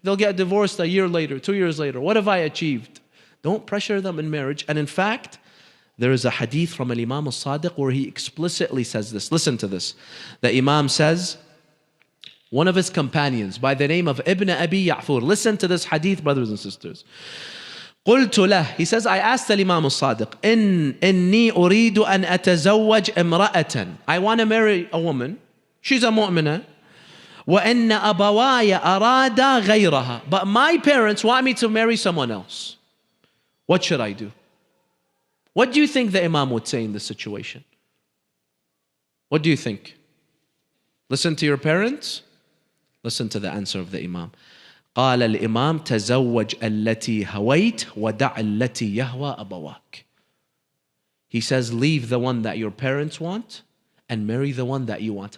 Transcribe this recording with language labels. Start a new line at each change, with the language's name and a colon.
English: They'll get divorced a year later, 2 years later. What have I achieved? Don't pressure them in marriage. And in fact, there is a hadith from Imam al-Sadiq where he explicitly says this. Listen to this. The Imam says, one of his companions by the name of Ibn Abi Ya'fur. Listen to this hadith, brothers and sisters.
Arabic: قلت له,
English: he says, I asked Imam al-Sadiq,
Arabic: إني أريد أن أتزوج امرأة.
English: I want to marry a woman. She's a mu'minah.
Arabic: وإن أبواي أرادا غيرها.
English: But my parents want me to marry someone else. What should I do? What do you think the Imam would say in this situation? What do you think? Listen to your parents. Listen to the answer of the Imam.
Arabic: قال الإمام تزوج التي هويت ودع التي يهوى أبواك.
English: He says, leave the one that your parents want and marry the one that you want.